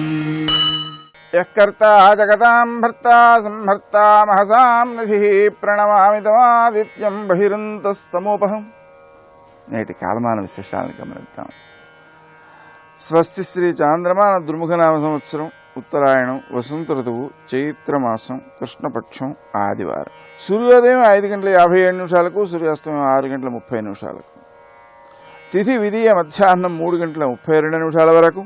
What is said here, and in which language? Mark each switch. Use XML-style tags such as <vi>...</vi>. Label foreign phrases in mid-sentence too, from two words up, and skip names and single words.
<sa>यः कर्ता जगतां भर्ता संहर्ता महसां निधिः प्रणमामि तमादित्यं बहिरन्तस्तमोपहम्।</sa> <te>నేటి కాలమాన విశేషాలను గమనిద్దాం. స్వస్తి శ్రీ చాంద్రమాన దుర్ముఖనామ సంవత్సరం ఉత్తరాయణం వసంత ఋతువు చైత్రమాసం కృష్ణపక్షం ఆదివారం. సూర్యోదయం 5:57 సూర్యాస్తమయం 6:30 తిథి విధియ మధ్యాహ్నం 3:32 వరకు.</te>